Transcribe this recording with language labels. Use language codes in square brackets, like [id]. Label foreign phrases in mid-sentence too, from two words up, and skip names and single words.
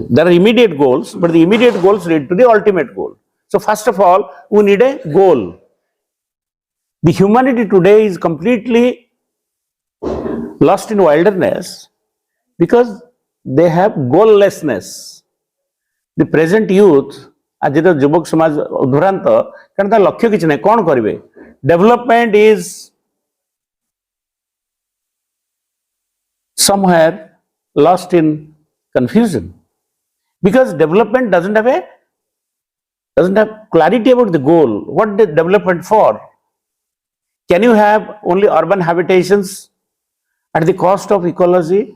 [en] There are immediate goals, but the immediate goals lead to the ultimate goal. So first of all, we need a goal. The humanity today is completely lost in wilderness because they have goallessness. The present youth, [mai] आजिर युवक समाज उद्भ्रान्त, कारण ता लक्ष्य किछ नै कोन करिवे. [en] Development is somewhere lost in confusion because development doesn't have clarity about the goal. What the development for? Can you have only urban habitations at the cost of ecology?